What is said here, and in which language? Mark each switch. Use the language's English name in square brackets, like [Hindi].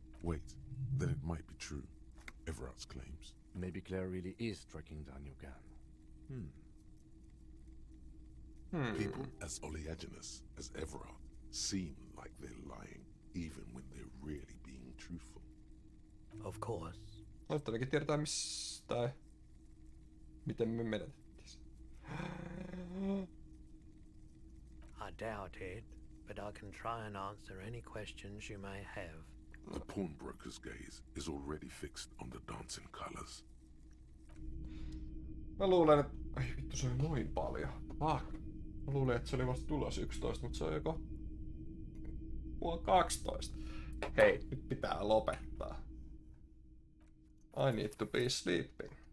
[English] Wait, then it might be true. Everard's claims. Maybe Claire really is tracking down your gun. People as oleaginous as Everard seem like they're lying, even when they're really being truthful. Of course. [Finnish] Nyt ainakin tiedetään mistä miten me menetettiin. [English] I doubt it, but I can try and answer any questions you may have. The pawnbroker's gaze is already fixed on the dancing colors. [Finnish] Mä luulen, että... Ai vittu, se on noin paljon. [English] Fuck. [Finnish] Mä luulin, että se oli vasta tulos 11, mutta se on joko... Puoli 12. Hei, nyt pitää lopettaa. [English] I need to be sleeping.